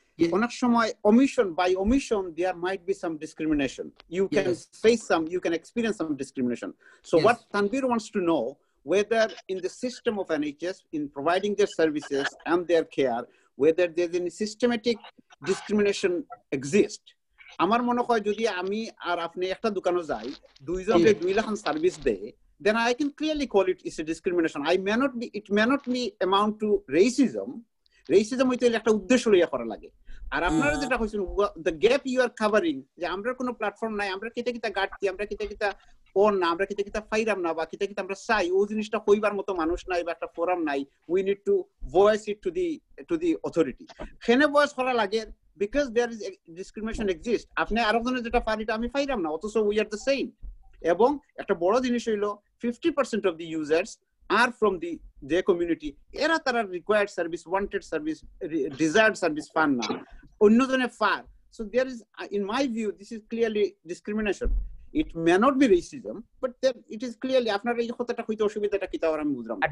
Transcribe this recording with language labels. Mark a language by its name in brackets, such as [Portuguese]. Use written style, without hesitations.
[English] By omission, there might be some discrimination. You can you can experience some discrimination. So what Tanvir wants to know, whether in the system of NHS, in providing their services and their care, whether there's any systematic discrimination exists. [Bangla] আমার মনে হয় যদি আমি আর আপনি একটা দোকানে যাই, দুইজনকে 2 লাখ সার্ভিস দেয়, [English] then I can clearly call it is a discrimination. It may not be amount to racism. [Bangla] Racism হইতে একটা উদ্দেশ্য লইয়া করা লাগে। আর আপনারা যেটা কইছেন, [English] the gap you are covering, [Bangla] যে আমরা কোনো প্ল্যাটফর্ম নাই, আমরা কিতা গাটছি, আমরা কিতা না, আমরা কিতা ফাইরাম না, বা কিতা আমরা চাই, ওই জিনিসটা কইবার মতো মানুষ নাই বা একটা ফোরাম নাই, [English] we need to voice it to the authority. [Bangla] খেনে voice করা লাগে, [English] because there is discrimination exists. [Bangla] আপনি আরেকজনের যেটা পারিটা আমি পাইরাম না, অথচ [English] we are the same. [Bangla] এবং একটা বড় জিনিস হইলো [English] 50% of the users are from their community. [Bangla] এরা তারা [English] required service, wanted service, desired service [Bangla] পান না, অন্যজনে পান। [English] So there is, in my view, this is clearly discrimination. It may not be racism, but it is clearly, [Bangla] আপনারা এই কথাটা কইতে অসুবিধাটা কি, তাও আমি বুঝলাম।